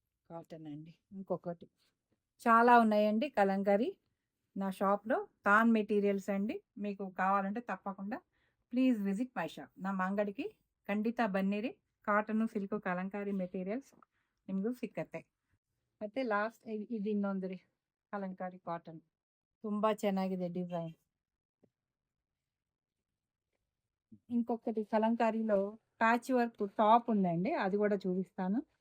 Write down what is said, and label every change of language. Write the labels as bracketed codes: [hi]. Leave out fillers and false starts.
[te] Cotton అండి. ఇంకొకటి చాలా ఉన్నాయండి కలంకారీ నా షాప్లో. తాన్ మెటీరియల్స్ అండి. మీకు కావాలంటే తప్పకుండా [en] Please visit my shop. [kn] ನಮ್ಮ ಅಂಗಡಿಗೆ ಖಂಡಿತ ಬನ್ನಿರಿ. ಕಾಟನು ಸಿಲ್ಕು ಕಲಂಕಾರಿ ಮೆಟೀರಿಯಲ್ಸ್ ನಿಮಗೂ ಸಿಕ್ಕತ್ತೆ. ಮತ್ತು ಲಾಸ್ಟ್ ಇದು ಇನ್ನೊಂದು ರೀ, ಕಲಂಕಾರಿ ಕಾಟನ್. ತುಂಬ ಚೆನ್ನಾಗಿದೆ ಡಿಸೈನ್. [te] ఇంకొకటి కలంకారీలో ప్యాచ్ వర్క్ టాప్ ఉందండి, అది కూడా చూపిస్తాను.